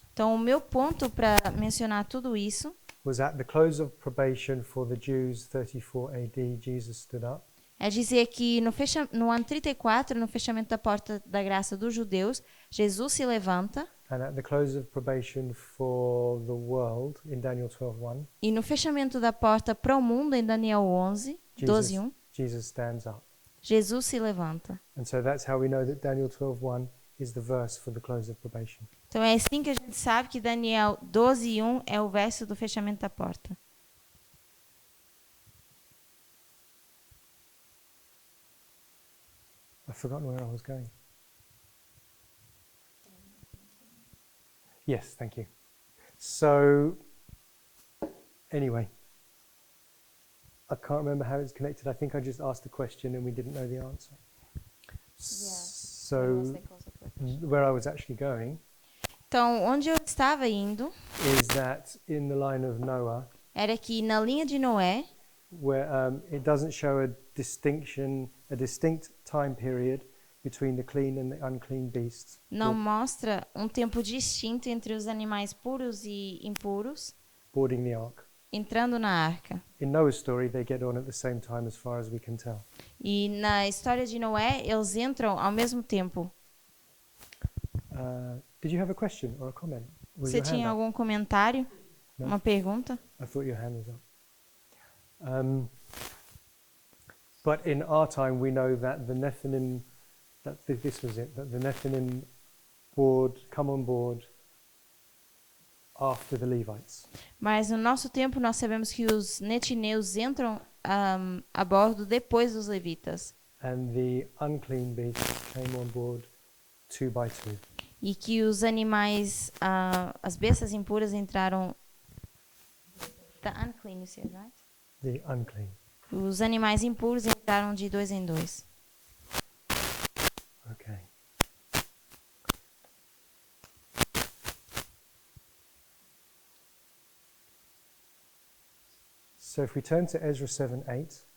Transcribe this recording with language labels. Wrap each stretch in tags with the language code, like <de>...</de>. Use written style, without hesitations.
<pt>Então, o meu ponto para mencionar tudo isso</pt> <en>was at the close of probation for the Jews, 34 AD, Jesus stood up.</en> <pt>é dizer que no ano 34, no fechamento da porta da graça dos judeus, Jesus se levanta.</pt> <en>And at the close of probation for the world, in Daniel 12:1,</en> <pt>E no fechamento da porta para o mundo, em Daniel 11, 12 1,</pt> <en>Jesus stands up.</en> <pt>Jesus se levanta.</pt> <en>And so that's how we know that Daniel 12:1 is the verse for the close of probation.</en> <pt>Então, é assim que a gente sabe que Daniel 12 1 é o verso do fechamento da porta.</pt> <en>I've forgotten where I was going. Yes, thank you. So, anyway, I can't remember how it's connected. I think I just asked a question and we didn't know the answer. So, where I was actually going</en> <pt>Então, onde eu estava indo</pt> <en>is that in the line of Noah,</en> <pt>era que na linha de Noé,</pt> <en>where it doesn't show a distinct time period between the clean and the unclean beasts</en> <pt>não mostra um tempo distinto entre os animais puros e impuros</pt> <en>boarding the ark.</en> <pt>entrando na arca.</pt> <en>In Noah's story, they get on at the same time as far as we can tell.</en> <pt>E na história de Noé, eles entram ao mesmo tempo.</pt> <en>Did you have a question or a comment? Was</en> <pt>Você</pt> <en>your hand</en> <pt>tinha</pt> <en>up?</en> <pt>algum comentário? Não. Uma pergunta?</pt> <en>I thought your hand was up. But in our time, we know that the Nephilim, this was it, that the Nephilim come on board after the Levites.</en> <pt>Mas no nosso tempo, nós sabemos que os netineus entram a bordo depois dos levitas.</pt> <en>And the unclean beasts came on board 2 by 2.</en> <pt>E que os animais, as bestas impuras entraram...</pt> <en>The unclean, you said, right? The unclean.</en> <pt>Os animais impuros entraram de 2 em 2.</pt> <en>Okay. So if we turn to Ezra 7:8,</en>